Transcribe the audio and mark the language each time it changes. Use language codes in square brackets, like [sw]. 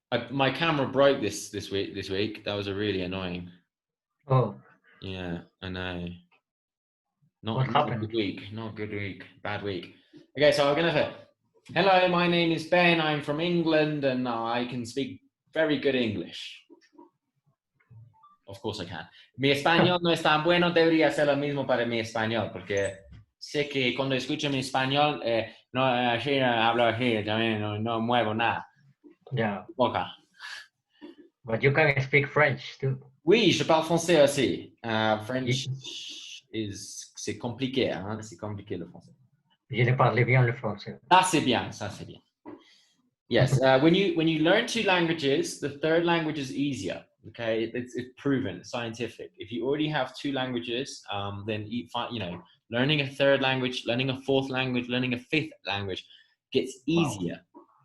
[en] My camera broke this week. That was really annoying. Oh. Yeah, I know. What happened? Not a good week, bad week. Okay, so I'm gonna say, hello, my name is Ben, I'm from England, and I can speak very good English. Of course I can. [es] Mi español no es tan bueno, debería ser lo mismo para mi español, porque sé que cuando escucho mi español, no hablo así, también no muevo nada. [en] Yeah. [es] Boca. [en] But you can speak French too. [fr] Oui, je parle français aussi. French c'est compliqué, hein? C'est compliqué le français. Je ne parle bien le français. Ça c'est bien, ça c'est bien. [en] Yes, when you learn two languages, the third language is easier. Okay, it's proven, scientific. If you already have two languages, then learning a third language, learning a fourth language, learning a fifth language gets easier. Wow.